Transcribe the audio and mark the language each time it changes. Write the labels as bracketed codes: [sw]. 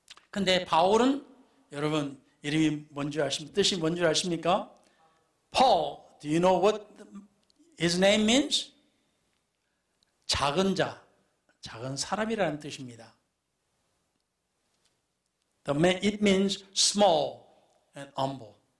[ko] 근데 바울은 여러분 이름이 뭔지 아십니까? 뜻이 뭔지 아십니까? [en] Paul, do you know what his name means? [ko] 작은 자, 작은 사람이라는 뜻입니다. [en] It means small and humble.